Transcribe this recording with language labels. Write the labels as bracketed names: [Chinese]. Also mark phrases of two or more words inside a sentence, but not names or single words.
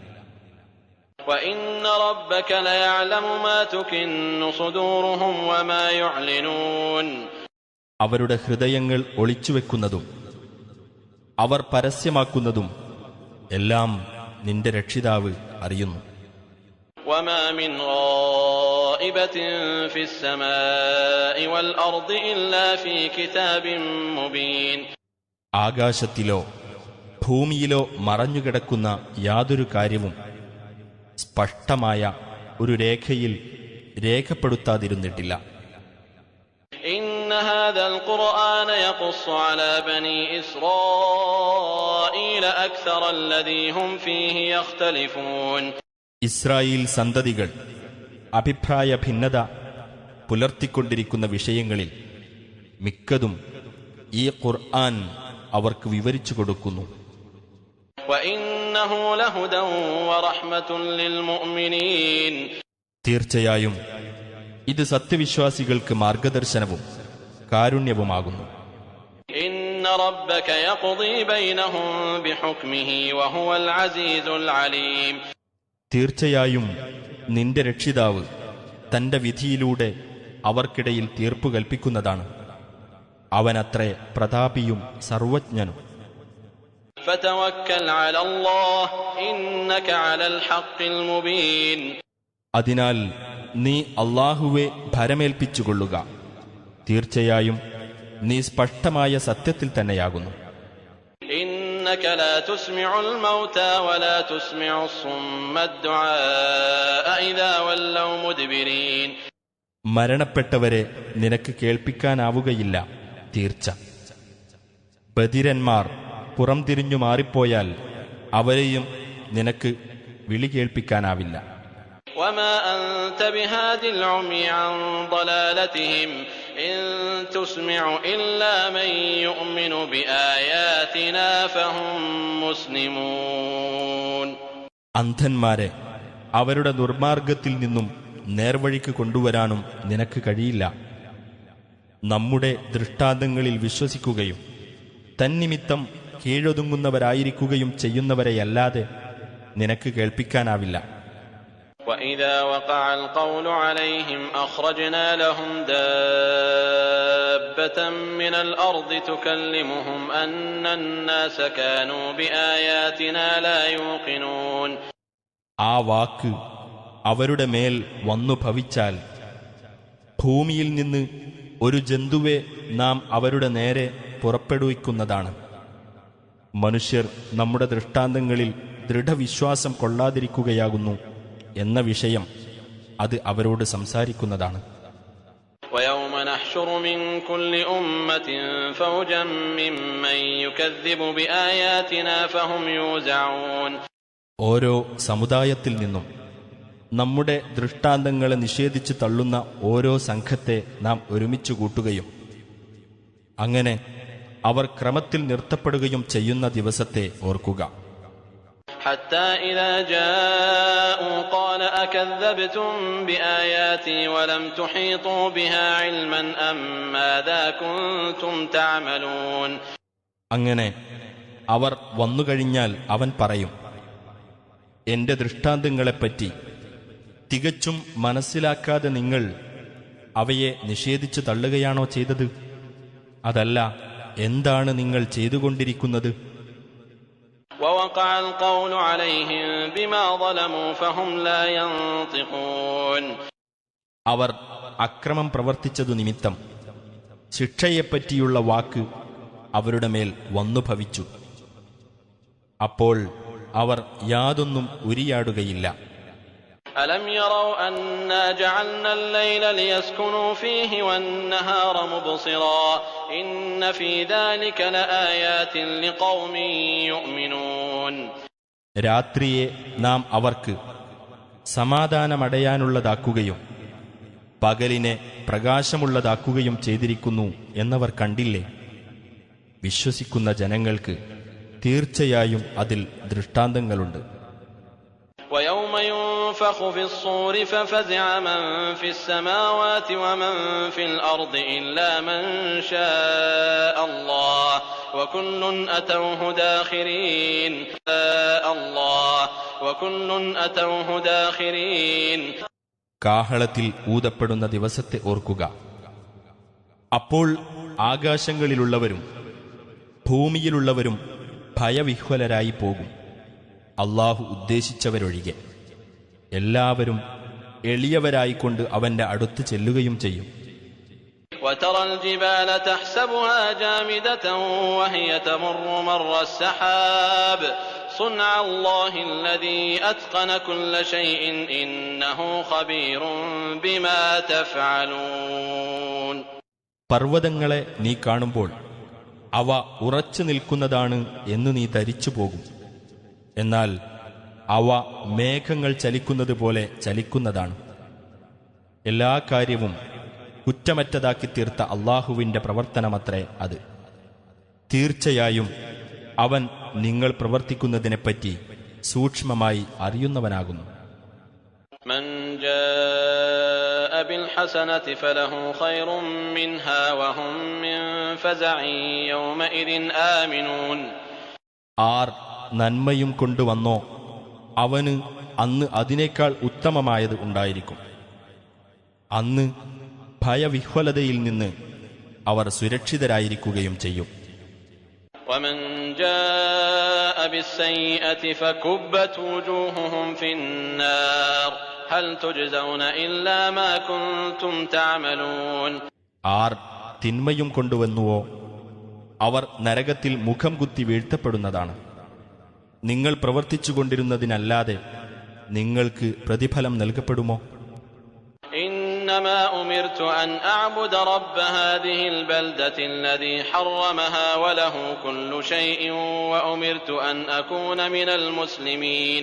[Arabic] وإن ربك ليعلم ما تكن صدورهم وما يعلنون. [Malayalam] അവരുടെ ഹൃദയങ്ങൾ ഒളിച്ചുവെക്കുന്നതും അവർ പരസ്യമാക്കുന്നതും എല്ലാം നിന്റെ രക്ഷിതാവ് അറിയുന്നു. [Arabic] وما من غائبة في السماء والأرض إلا في كتاب مبين. [Malayalam] ആകാശത്തിലോ ഭൂമിയിലോ മറഞ്ഞുകിടക്കുന്ന യാതൊരു കാര്യവും സ്പഷ്ടമായ ഒരു രേഖയിൽ രേഖപ്പെടുത്താതിരുന്നിട്ടില്ല. [Arabic] إن هذا القرآن يقص على بني إسرائيل أكثر الذي هم فيه يختلفون. [Malayalam] ഇസ്രായേൽ സന്തതികൾ അഭിപ്രായ ഭിന്നത പുലർത്തിക്കൊണ്ടിരിക്കുന്ന വിഷയങ്ങളിൽ മിക്കതും ഈ ഖുർആൻ അവർക്ക് വിവരിച്ചു കൊടുക്കുന്നു. [Arabic] وإن وإنه لهدى ورحمة للمؤمنين. [Malayalam] തീർച്ചയായും ഇത് സത്യവിശ്വാസികൾക്ക് മാർഗദർശനവും കാരുണ്യവുമാകുന്നു. [Arabic] إن ربك يقضي بينهم بحكمه وهو العزيز العليم. [Malayalam] തീർച്ചയായും നിന്റെ രക്ഷിതാവ് തന്റെ വിധിയിലൂടെ അവർക്കിടയിൽ തീർപ്പു കൽപ്പിക്കുന്നതാണ്. അവനത്രേ പ്രതാപിയും സർവജ്ഞനും. [Arabic] فتوكل على الله إنك على الحق المبين. [Malayalam] അതിനാൽ നീ അല്ലാഹുവെ ഭരമേൽപ്പിച്ചുകൊള്ളുക. തീർച്ചയായും നീ സ്പഷ്ടമായ സത്യത്തിൽ തന്നെയാകുന്നു. [Arabic] إنك لا تسمع الموتى ولا تسمع الصم الدعاء إذا ولوا مدبرين. [Malayalam] മരണപ്പെട്ടവരെ നിനക്ക് കേൾപ്പിക്കാനാവുകയില്ല. തീർച്ച ബധിരന്മാർ പുറംതിരിഞ്ഞു മാറിപ്പോയാൽ അവരെയും നിനക്ക് വിളി കേൾപ്പിക്കാനാവില്ല. [Arabic] وما أنت بهاد العمي عن ضلالتهم إن تسمع إلا من يؤمن بآياتنا فهم مسلمون. [Malayalam] അന്ധന്മാരെ അവരുടെ ദുർമാർഗത്തിൽ നിന്നും നേർവഴിക്ക് കൊണ്ടുവരാനും നിനക്ക് കഴിയില്ല. നമ്മുടെ ദൃഷ്ടാന്തങ്ങളിൽ വിശ്വസിക്കുകയും തന്നിമിത്തം കീഴൊതുങ്ങുന്നവരായിരിക്കുകയും ചെയ്യുന്നവരെയല്ലാതെ നിനക്ക് കേൾപ്പിക്കാനാവില്ല. [Arabic] وإذا وقع القول عليهم أخرجنا لهم دابة من الأرض تكلمهم أن الناس كانوا بآياتنا لا يوقنون. [Malayalam] ആ വാക്ക് അവരുടെ മേൽ വന്നു ഭവിച്ചാൽ ഭൂമിയിൽ നിന്ന് ഒരു ജന്തുവെ നാം അവരുടെ നേരെ പുറപ്പെടുവിക്കുന്നതാണ്. മനുഷ്യർ നമ്മുടെ ദൃഷ്ടാന്തങ്ങളിൽ ദൃഢവിശ്വാസം കൊള്ളാതിരിക്കുകയാകുന്നു എന്ന വിഷയം അത് അവരോട് സംസാരിക്കുന്നതാണ്. [Arabic] ويوم نحشر من كل أمة فوجا ممن يكذب بآياتنا فهم يوزعون. [Malayalam] ഓരോ സമുദായത്തിൽ നിന്നും നമ്മുടെ ദൃഷ്ടാന്തങ്ങളെ നിഷേധിച്ച് തള്ളുന്ന ഓരോ സംഘത്തെ നാം ഒരുമിച്ചു കൂട്ടുകയും അങ്ങനെ അവർ ക്രമത്തിൽ നിർത്തപ്പെടുകയും ചെയ്യുന്ന ദിവസത്തെ ഓർക്കുക. [Arabic] حتى إذا جاءوا قال أكذبتم بآياتي ولم تحيطوا بها علما أم ماذا كنتم تعملون. [Malayalam] അങ്ങനെ അവർ വന്നുകഴിഞ്ഞാൽ അവൻ പറയും, എന്റെ ദൃഷ്ടാന്തങ്ങളെപ്പറ്റി തികച്ചും മനസ്സിലാക്കാതെ നിങ്ങൾ അവയെ നിഷേധിച്ചു തള്ളുകയാണോ ചെയ്തത്? അതല്ല, എന്താണ് നിങ്ങൾ ചെയ്തുകൊണ്ടിരിക്കുന്നത്? [Arabic] ووقع القول عليهم بما ظلموا فهم لا ينطقون. [Malayalam] അവർ അക്രമം പ്രവർത്തിച്ചതു നിമിത്തം ശിക്ഷയെപ്പറ്റിയുള്ള വാക്ക് അവരുടെ മേൽ വന്നു ഭവിച്ചു. അപ്പോൾ അവർ യാതൊന്നും ഉരിയാടുകയില്ല. [Arabic] ألم يروا أنا جعلنا الليل ليسكنوا فيه والنهار مبصرا إن في ذلك لآيات لقوم يؤمنون. [Malayalam] രാത്രിയെ നാം അവർക്ക് സമാധാനമടയാനുള്ളതാക്കുകയും പകലിനെ പ്രകാശമുള്ളതാക്കുകയും ചെയ്തിരിക്കുന്നു എന്നവർ കണ്ടില്ലേ? വിശ്വസിക്കുന്ന ജനങ്ങൾക്ക് തീർച്ചയായും അതിൽ ദൃഷ്ടാന്തങ്ങളുണ്ട്. [Arabic] ويوم ينفخ في الصور ففزع من في السماوات ومن في الأرض إلا من شاء الله وكل أتوه داخرين. [Malayalam] കാഹളത്തിൽ ഊതപ്പെടുന്ന ദിവസത്തെ ഓർക്കുക. അപ്പോൾ ആകാശങ്ങളിലുള്ളവരും ഭൂമിയിലുള്ളവരും ഭയവിഹ്വലരായി പോകും. അല്ലാഹു ഉദ്ദേശിച്ചവരൊഴികെ എല്ലാവരും എളിയവരായിക്കൊണ്ട് അവന്റെ അടുത്ത് ചെല്ലുകയും ചെയ്യും. [Arabic] وترى الجبال تحسبها جامدة وهي تمر مر السحاب صنع الله الذي أتقن كل شيء إنه خبير بما تفعلون. [Malayalam] പർവ്വതങ്ങളെ നീ കാണുമ്പോൾ അവ ഉറച്ചു നിൽക്കുന്നതാണ് എന്ന് നീ ധരിച്ചു പോകും. എന്നാൽ അവ മേഘങ്ങൾ ചലിക്കുന്നത് പോലെ ചലിക്കുന്നതാണ്. എല്ലാ കാര്യവും കുറ്റമറ്റതാക്കി തീർത്ത അള്ളാഹുവിന്റെ പ്രവർത്തനമത്രേ അത്. തീർച്ചയായും അവൻ നിങ്ങൾ പ്രവർത്തിക്കുന്നതിനെപ്പറ്റി സൂക്ഷ്മമായി അറിയുന്നവനാകുന്നു. [Arabic] من جاء بالحسنة فله خير منها وهم من فزع يومئذ آمنون. [Malayalam] ആർ നന്മയും കൊണ്ടുവന്നോ അവന് അന്ന് അതിനേക്കാൾ ഉത്തമമായത് ഉണ്ടായിരിക്കും. അന്ന് ഭയവിഹ്വലതയിൽ നിന്ന് അവർ സുരക്ഷിതരായിരിക്കുകയും ചെയ്യും. [Arabic] ومن جاء بالسيئة فكبت وجوههم في النار هل تجزون إلا ما كنتم تعملون. [Malayalam] ആർ തിന്മയും കൊണ്ടുവന്നുവോ അവർ നരകത്തിൽ മുഖം കുത്തി വീഴ്ത്തപ്പെടുന്നതാണ്. നിങ്ങൾ പ്രവർത്തിച്ചുകൊണ്ടിരുന്നതിനല്ലാതെ നിങ്ങൾക്ക് പ്രതിഫലം നൽകപ്പെടുമോ? [Arabic] إنما أمرت أن أعبد رب هذه البلدة الذي حرمها وله كل شيء وأمرت أن أكون من المسلمين.